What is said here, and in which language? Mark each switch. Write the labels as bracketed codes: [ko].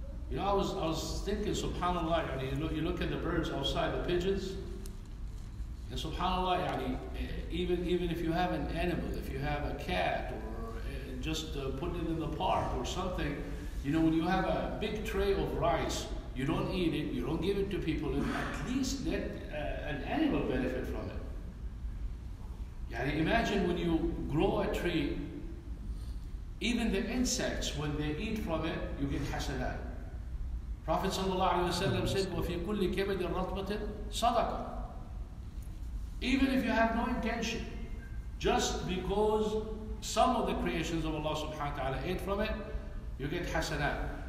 [en] You know, I was thinking, subhanAllah, you look at the birds outside, the pigeons, and subhanAllah, even if you have an animal, if you have a cat, or just put it in the park or something, you know, when you have a big tray of rice, you don't eat it, you don't give it to people, and at least let an animal benefit from it. Imagine when you grow a tree, even the insects, when they eat from it, you get hasanat. Prophet ﷺ said, [ar] وَفِي كُلِّ كَبَدٍ رَطْبَةٍ صَدَقَةٍ. [en] Even if you have no intention, just because some of the creations of Allah subhanahu wa ta'ala ate from it, you get hasanat.